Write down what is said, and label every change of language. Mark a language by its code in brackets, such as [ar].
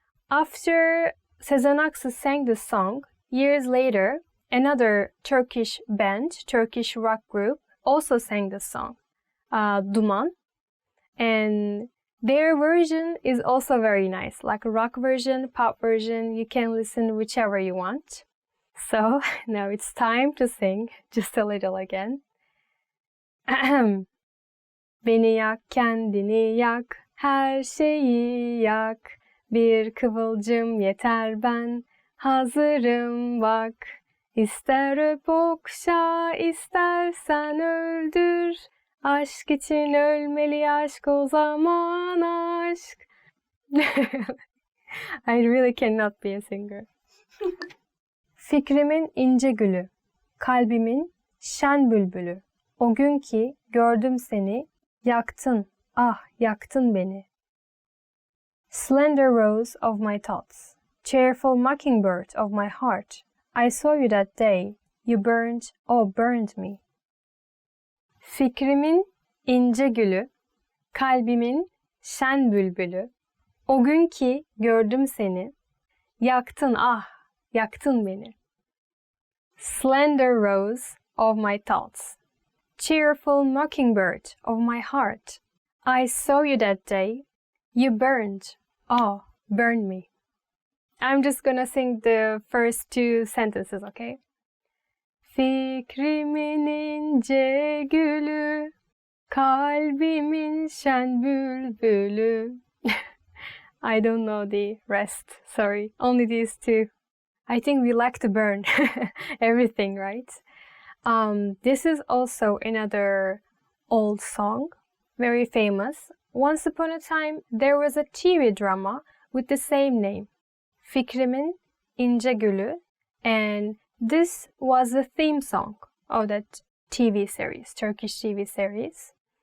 [en] After Sezen Aksu sang this song, years later, another Turkish band, Turkish rock group, also sang this song, Duman. And their version is also very nice, like a rock version, pop version. You can listen whichever you want. So now it's time to sing just a little again. [tr] Beni yak, kendini yak, her şeyi yak. Bir kıvılcım yeter, ben hazırım bak. İster öp okşa, istersen öldür. Aşk için ölmeli, aşk o zaman aşk. [en] I really cannot be a singer. [tr] Fikrimin ince gülü, kalbimin şen bülbülü. O gün ki gördüm seni, yaktın, ah yaktın beni. [en] Slender rose of my thoughts, cheerful mockingbird of my heart, I saw you that day, you burned, oh burned me. [tr] Fikrimin ince gülü, kalbimin şen bülbülü. O gün ki gördüm seni, yaktın ah, yaktın beni. [en] Slender rose of my thoughts, cheerful mockingbird of my heart, I saw you that day, you burned, oh, burned me. I'm just gonna sing the first two sentences, okay? [tr] Fikrimin ince gülü, kalbimin şen bülbülü. [en] I don't know the rest, sorry. Only these two. I think we like to burn everything, right? This is also another old song, very famous. Once upon a time, there was a TV drama with the same name, Fikrimin İnce Gülü, and this was the theme song of that TV series, Turkish TV series.